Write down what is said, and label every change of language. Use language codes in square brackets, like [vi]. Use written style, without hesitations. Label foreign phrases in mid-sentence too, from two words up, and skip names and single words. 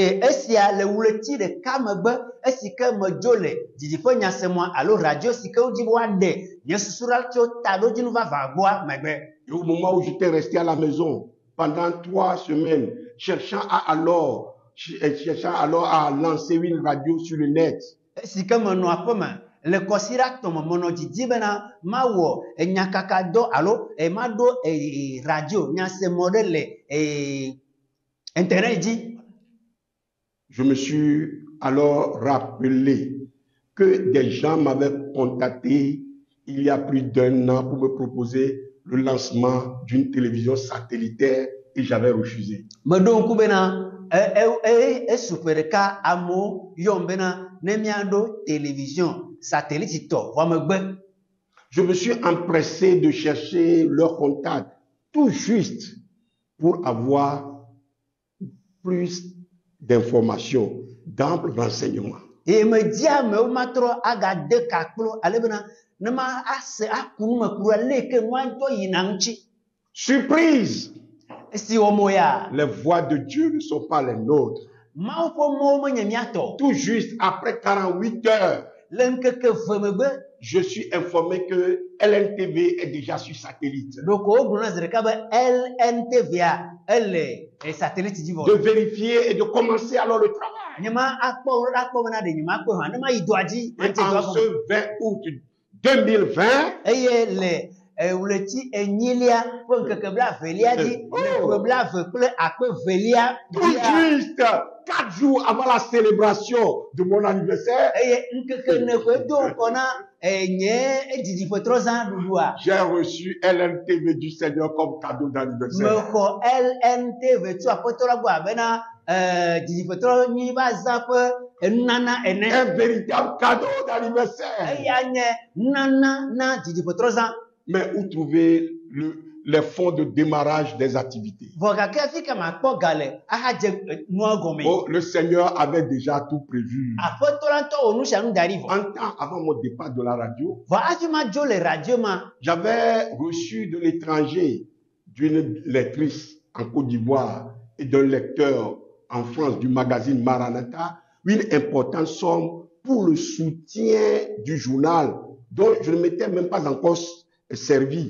[fr] Et au moment où j'étais resté à la maison, pendant 3 semaines, cherchant alors à lancer une radio sur le net. [ee] le kɔsira tɔmɔ mɔnɔ didi bena ma wɔ enyakaka dɔ alo ma ɖo radio nyasemɔ ɖe le internet dzi. [fr] Je me suis alors rappelé que des gens m'avaient contacté il y a plus d'1 an pour me proposer le lancement d'une télévision satellitaire et j'avais refusé. [ee] Meɖo ŋku bena esuƒe ɖeka amewo yɔm bena ne míaɖo [fr] télévision satellite [ee] tɔ vɔ megbe. [fr] Je me suis empressé de chercher leur contact tout juste pour avoir plus d'informations, d'amples renseignements. [ee] Et me di amewo matrɔ agade kakplo ale bena ne ma ase akunu me kura leke nua ŋutɔ yina ŋutsi. [fr] Surprise! [ee] Esi wɔmɔ ya. [fr] Les voix de Dieu ne sont pas les nôtres. [ee] Mawu ƒe mɔwo menye míatɔ. [fr] Tout juste après 48 heures, [ee] le ŋkeke ve megbe. [fr] je suis informé que LNTV est déjà sur satellite. [ee] Donc, au zi ɖeka be LNTV ele satellite dzi vɔ. [fr] De vérifier et de commencer alors le travail. [ee] Nyema akpɔ bena ɖe nyema akpɔ hã ne ma yi dɔa dzi. [fr] Et en ce 20 août 2020, [ee] eye le wleti enyilia ƒe ŋkeke blavelia dzi le blave kple akpe velia. [fr] tout juste 4 jours avant la célébration de mon anniversaire, [ee] eye ŋkeke ne ƒe do ŋkɔ na nye didiƒetrɔzã ɖuɖua. [fr] j'ai reçu LNTV du Seigneur comme cadeau d'anniversaire. [ee] Mexɔ LNTV tso aƒetɔ la gbɔ abena didiƒetrɔ nyi va zã ƒe nunana ene. [fr] Un véritable cadeau d'anniversaire. [ee] Eya nye nunana na didiƒetrɔzã. [fr] Mais où trouver les fonds de démarrage des activités? [ee] Vɔ gake fi ka ma kpɔ gale ahadze nua gɔme. [fr] Oh, le Seigneur avait déjà tout prévu. [ee] Aƒetɔ la ŋutɔ wɔ nu sia nu da ɖi vɔ. [fr] Un temps avant mon départ de la radio, [ee] Vɔ hafi ma dzo le radio ma. [fr] j'avais reçu de l'étranger, d'une lectrice en Côte d'Ivoire et d'un lecteur en France du magazine Maranatha, une importante somme pour le soutien du journal dont je ne m'étais même pas encore servi.